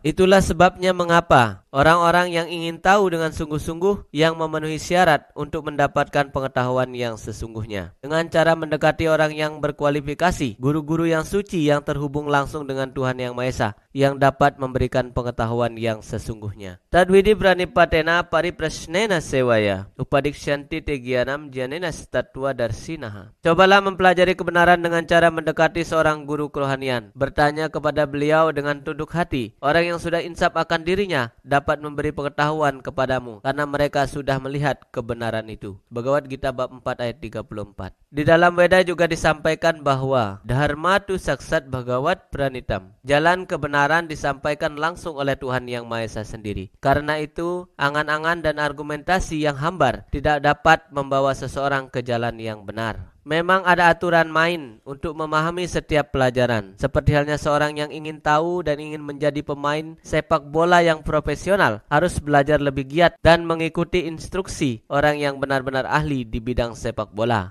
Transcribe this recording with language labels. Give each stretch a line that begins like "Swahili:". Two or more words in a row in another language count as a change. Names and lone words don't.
Indonesian: Itulah sebabnya mengapa orang-orang yang ingin tahu dengan sungguh-sungguh yang memenuhi syarat untuk mendapatkan pengetahuan yang sesungguhnya. Dengan cara mendekati orang yang berkualifikasi, guru-guru yang suci yang terhubung langsung dengan Tuhan Yang Maha Esa, yang dapat memberikan pengetahuan yang sesungguhnya.
Sanskrit: तद्विद्धि प्रणिपातेन परिप्रश्नेन सेवया, उपदेक्ष्यन्ति ते ज्ञानं ज्ञानिनस् तत्त्वदर्शिनः.
Indonesian: Cobalah mempelajari kebenaran dengan cara mendekati seorang guru kerohanian. Bertanya kepada beliau dengan tunduk hati. Orang yang sudah insaf akan dirinya dapat memberi pengetahuan kepadamu karena mereka sudah melihat kebenaran itu. Bhagavad Gita bab 4 ayat 34. Di dalam Weda juga disampaikan bahwa
Sanskrit: धर्मं तु साक्षात् भगवत् प्रणीतम्.
Indonesian: Jalan kebenaran disampaikan langsung oleh Tuhan Yang Maha Esa sendiri. Karena itu, angan-angan dan argumentasi yang hambar tidak dapat membawa seseorang ke jalan yang benar. Memang ada aturan main untuk memahami setiap pelajaran. Seperti halnya seorang yang ingin tahu dan ingin menjadi pemain sepak bola yang profesional harus belajar lebih giat dan mengikuti instruksi orang yang benar-benar ahli di bidang sepak bola.